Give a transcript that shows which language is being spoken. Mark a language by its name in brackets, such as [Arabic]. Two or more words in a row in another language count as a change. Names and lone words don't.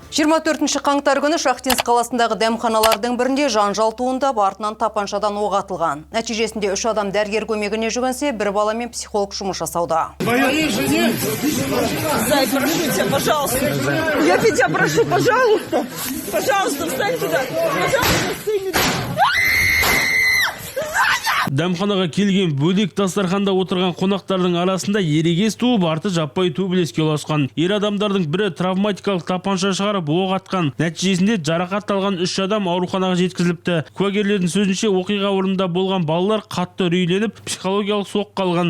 [Kazakh] 24 қаңтар күні Шахтинск қаласындағы дәмханалардың бірінде жанжал туындап, артынан тапаншадан оқ атылған. Нәтижесінде 3 адам дәрігер көмегіне жүгінсе, бір бала мен психолог жұмыс жасауда. [Russian] Зай, прошу тебя, пожалуйста. Я тебя прошу, пожалуйста. Пожалуйста, встань сюда. Пожалуйста, встань. [Kazakh] Дәмханаға келген бөлек дастарханда отырған қонақтардың арасында ерегес туып, арты жаппай төбелеске ұласқан. Ер адамдардың бірі травматикалық тапанша шығарып оқ атқан. Нәтижесінде жарақат алған 3 адам ауруханаға жеткізіліпті. Куәгерлердің сөзінше, оқиға орнында болған балалар қатты үрейленіп, психологиялық соққы алған.